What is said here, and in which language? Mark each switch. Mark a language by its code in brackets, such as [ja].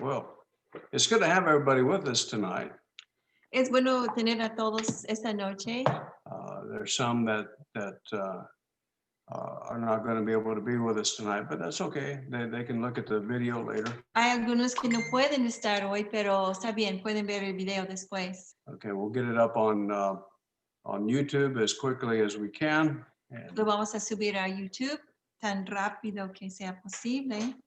[en] Well, it's good to have everybody with us tonight. [es] Es bueno tener a todos esta noche. [en] There's some that are not going to be able to be with us tonight, but that's okay. They can look at the video later. [es] Hay algunos que no pueden estar hoy, pero está bien, pueden ver el video después. [en] Okay, we'll get it up on YouTube as quickly as we can. And, [es] Lo vamos a subir a YouTube tan rápido que sea posible.